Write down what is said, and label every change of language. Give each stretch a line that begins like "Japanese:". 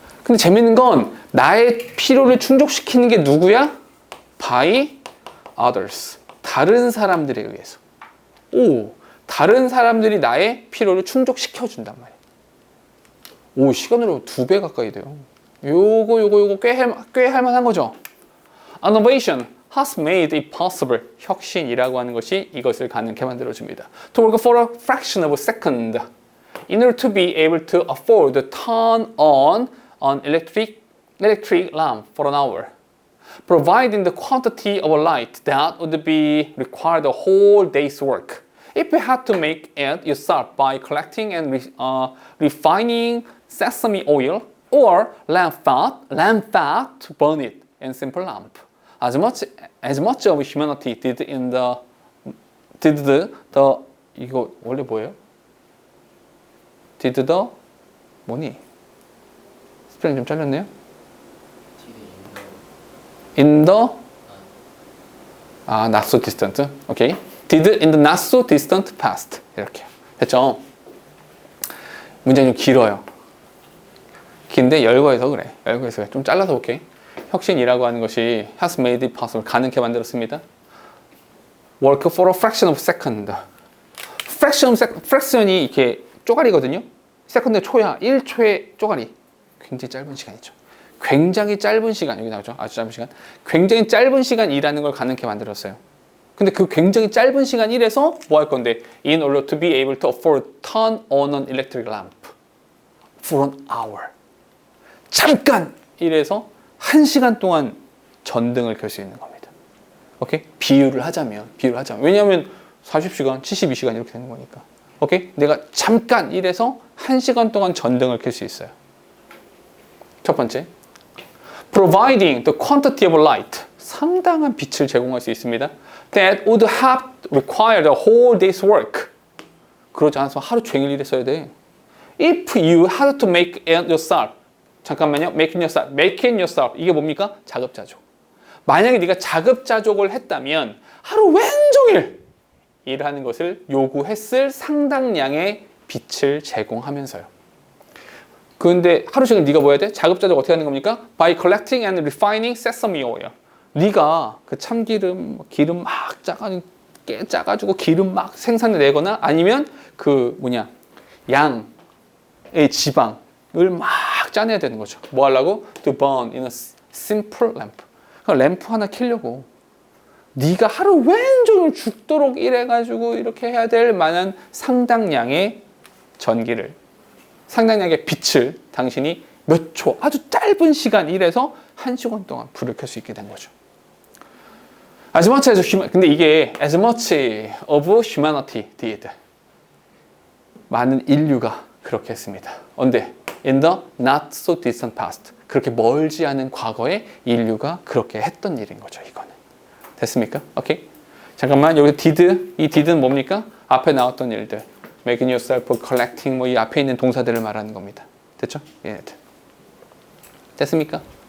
Korean: 근데 재밌는 건 나의 필요를 충족시키는 게 누구야?
English: By others.
Korean: 다른 사람들에 의해서. 오, 다른 사람들이 나의 필요를 충족시켜준단 말이야. 오, 시간으로 2배 가까이 돼요. 요거 꽤 할만한 거죠.
English: Innovation has made it possible.
Korean: 혁신이라고 하는 것이 이것을 가능하게 만들어줍니다.
English: To work for a fraction of a second in order to be able to afford to turn on an electric lamp for an hour, providing the quantity of light that would be required a whole day's work. If you had to make it yourself by collecting and refining sesame oil or lamp fat to burn it in simple lamp. As much of humanity did in the did the
Korean: 이거 원래 뭐예요?
English: did the
Korean: 뭐니? 스펠링 좀 잘렸네요.
English: in the not so distant.
Korean: 오케이.
English: did in the not so distant past.
Korean: 이렇게 됐죠? 문장이 좀 길어요. 긴데 열거해서 그래. 열거해서 그래. 좀 잘라서 볼게. 혁신이라고 하는 것이
English: has made it possible.
Korean: 가능하게 만들었습니다.
English: work for a fraction of a second.
Korean: fraction이 이렇게 쪼가리거든요. second의 초야. 1초의 쪼가리. 굉장히 짧은 시간이죠. 굉장히 짧은 시간. 여기 나오죠. 아주 짧은 시간. 굉장히 짧은 시간 일하는 걸 가능하게 만들었어요. 근데 그 굉장히 짧은 시간 일해서 뭐 할 건데?
English: In order to be able to afford turn on an electric lamp for an hour.
Korean: 잠깐 일해서 1시간 동안 전등을 켤 수 있는 겁니다. 오케이? 비유를 하자면. 왜냐하면 40시간, 72시간 이렇게 되는 거니까. 오케이? 내가 잠깐 일해서 1시간 동안 전등을 켤 수 있어요. 첫 번째.
English: Providing the quantity of light.
Korean: 상당한 빛을 제공할 수 있습니다.
English: That would have required a whole day's work.
Korean: 그러지 않아서 하루 종일 일했어야 돼.
English: If you had to make it yourself.
Korean: 잠깐만요.
English: Making yourself.
Korean: 이게 뭡니까? 자급자족. 만약에 네가 자급자족을 했다면 하루 왼종일 일하는 것을 요구했을 상당량의 빛을 제공하면서요. 그런데 하루 종일 네가 뭐 해야 돼? 자급자족 어떻게 하는 겁니까?
English: By collecting and refining sesame oil.
Korean: 네가 그 참기름, 기름 막 짜가지고 기름 막 생산해내거나 아니면 그 양의 지방을 막 짜내야 되는 거죠. 뭐 하려고?
English: To burn in a simple lamp.
Korean: 램프 하나 켜려고. 네가 하루 왼종일 죽도록 일해가지고 이렇게 해야 될 만한 상당량의 전기를, 상당량의 빛을 당신이 몇 초, 아주 짧은 시간 일해서 1시간 동안 불을 켤 수 있게 된 거죠.
English: As much as human,
Korean: 근데 이게
English: as much of humanity did.
Korean: 많은 인류가 그렇게 했습니다. 언제?
English: In the not so distant past.
Korean: 그렇게 멀지 않은 과거에 인류가 그렇게 했던 일인 거죠, 이거는. 됐습니까? 오케이? 잠깐만, 여기 did, 이 did는 뭡니까? 앞에 나왔던 일들.
English: Making yourself, collecting,
Korean: 뭐 이 앞에 있는 동사들을 말하는 겁니다. 됐죠? 예. 됐습니까?